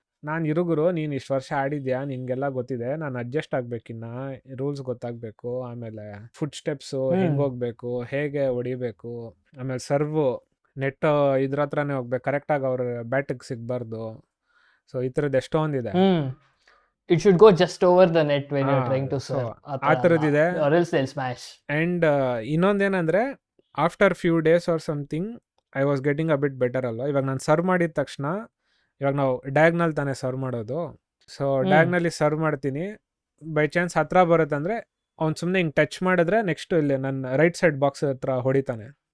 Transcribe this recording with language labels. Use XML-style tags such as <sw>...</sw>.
<kn>ನಾನು ಇರುಗುರು, ನೀನು ಇಷ್ಟು ವರ್ಷ ಆಡಿದ್ಯಾ, ನಿನಗೆಲ್ಲ ಗೊತ್ತಿದೆ, ನಾನು ಅಡ್ಜಸ್ಟ್ ಆಗಬೇಕಿನ್ನ, ರೂಲ್ಸ್ ಗೊತ್ತಾಗಬೇಕು, ಆಮೇಲೆ ಫುಟ್ ಸ್ಟೆಪ್ಸು ಹೆಂಗೆ ಹೋಗ್ಬೇಕು, ಹೇಗೆ ಹೊಡಿಬೇಕು, ಆಮೇಲೆ ಸರ್ವು ನೆಟ್ ಇದ್ರ ಹತ್ರನೇ ಹೋಗ್ಬೇಕು, ಕರೆಕ್ಟಾಗಿ ಅವ್ರ ಬ್ಯಾಟಿಗೆ ಸಿಗಬಾರ್ದು. ಸೊ ಈ ಥರದ್ದು ಎಷ್ಟೊಂದಿದೆ.</kn> <en>It should go just over the net when you're trying to serve.</en> <kn>ಆ ಥರದ್ದಿದೆ.</kn> <en>Or else they'll smash. And ಇನ್ನೊಂದೇನಂದರೆ, after few days or something I was getting a bit better ಅಲ್ವಾ.</en> <kn>ಇವಾಗ ನಾನು ಸರ್ವ್ ಮಾಡಿದ ತಕ್ಷಣ, ಇವಾಗ ನಾವು ಡಯಾಗ್ನಲ್ ತಾನೇ ಸರ್ವ್ ಮಾಡೋದು. ಸೊ ಡಯಾಗ್ನಲ್ಲಿ ಸರ್ವ್ ಮಾಡ್ತೀನಿ, ಬೈ ಚಾನ್ಸ್ ಹತ್ರ ಬರುತ್ತಂದರೆ ಅವ್ನು ಸುಮ್ಮನೆ ಹಿಂಗೆ ಟಚ್ ಮಾಡಿದ್ರೆ ನೆಕ್ಸ್ಟ್ ಇಲ್ಲಿ ನನ್ನ ರೈಟ್ ಸೈಡ್ ಬಾಕ್ಸ್ ಹತ್ರ ಹೊಡಿತಾನೆ.</kn>